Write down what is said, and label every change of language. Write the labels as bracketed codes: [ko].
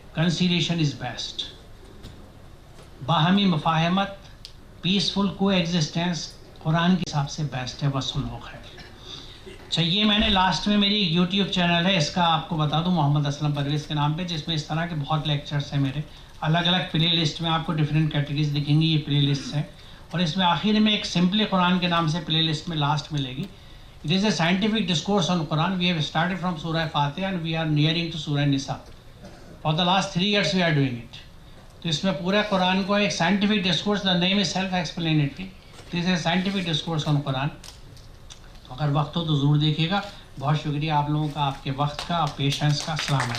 [en] Conciliation is best. [ur] باہمی مفاہمت، peaceful کو ایگزسٹنس قرآن کے حساب سے بیسٹ ہے، وہ صلح و خیر. اچھا، یہ میں نے لاسٹ میں میری یوٹیوب چینل ہے، اس کا آپ کو بتا دوں، محمد اسلم پرویز کے نام پہ، جس میں اس طرح کے بہت لیکچرز ہیں میرے. الگ الگ پلے لسٹ میں آپ کو ڈفرینٹ کیٹیگریز دکھیں گی، یہ پلے لسٹ ہیں. اور اس میں آخر میں ایک سمپلی قرآن کے نام سے پلے لسٹ میں لاسٹ ملے گی. [en] It is a scientific discourse on Quran. We have started from Surah Fatiha and we are nearing to Surah Nisa. For the last 3 years we are doing it. [ur] تو اس میں پورے قرآن کو ایک [en] scientific discourse, the name is self-explanatory. This is a scientific discourse on Quran. [ur] اگر وقت ہو تو ضرور دیکھیے گا. بہت شکریہ آپ لوگوں کا، آپ کے وقت کا، پیشنس کا. السلام علیکم.